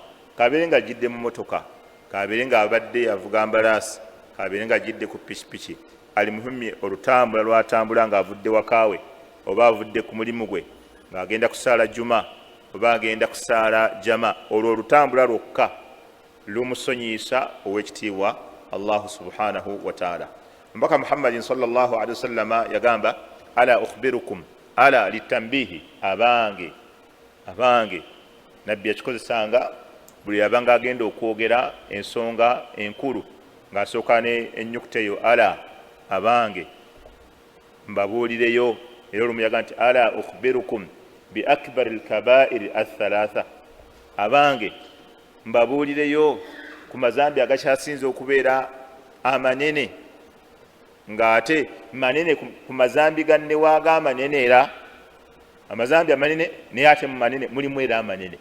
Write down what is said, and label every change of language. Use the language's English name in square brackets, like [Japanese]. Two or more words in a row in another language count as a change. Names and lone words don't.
[Ganda] Kabeere nga jidde mu motoka, kabeere nga abadde avuga mbalaasi, kabeere nga jidde ku pikipiki, ali muhimye olutambula lwatambula ng'avudde wakaawe oba avudde ku mulimu gwe ng'agenda kusaala juma oba agenda kusaala jama, olwo olutambula lwokka lumusonyisa ow'ekitiibwa [Arabic] الله سبحانه وتعالى. Mbaka محمد صلى الله عليه وسلم yagamba, ألا أخبركم ألا للتنبيه, abange. [Ganda] Nabbi yakikozesanga buli yabanga agenda okwogera ensonga enkulu ng'asooka n'ennyukuta eyo ala, abange mbabuulireyo. Era olumu yaga nti [Arabic] ألا أخبركم بأكبر الكبائر ثلاثا, [Ganda] abange mbabuulireyo ku mazambi agakyasinze okubeera amanene, ng'ate manene ku mazambi gannewaaga amanene, era amazambi amanene naye ate mu manene mulimu era amanene.